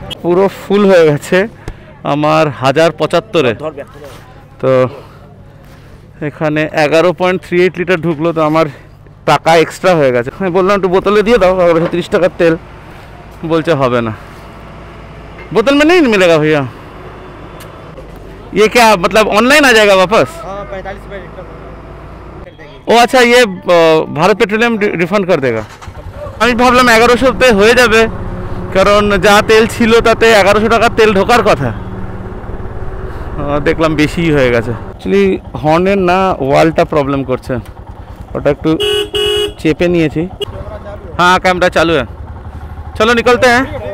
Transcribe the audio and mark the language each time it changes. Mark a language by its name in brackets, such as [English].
[Bangla] পুরো ফুল হয়ে গেছে আমার 1075-এ, তো এখানে 11.38 লিটার ঢুকলো, তো আমার টাকা এক্সট্রা হয়ে গেছে। আমি বললাম একটু বোতলে দিয়ে দাও, 1130 টাকার তেল, বলছে হবে না, [Hindi] बोतल में नहीं मिलेगा भैया। ये क्या मतलब ऑनलाइन आ जाएगा वापस? 45 रुपये। ओ अच्छा, ये भारत पेट्रोलियम रिफंड कर देगा। [Bangla] আমি ভাবলাম 1100-তে হয়ে যাবে, কারণ যা তেল ছিল তাতে 1100 টাকার তেল ঢোকার কথা, দেখলাম বেশিই হয়ে গেছে। অ্যাকচুয়ালি হর্নের না ওয়ালটা প্রবলেম করছে, ওটা একটু চেপে নিয়েছি। হ্যাঁ ক্যামেরা চালু है, চলো নিকলতে হ্যাঁ।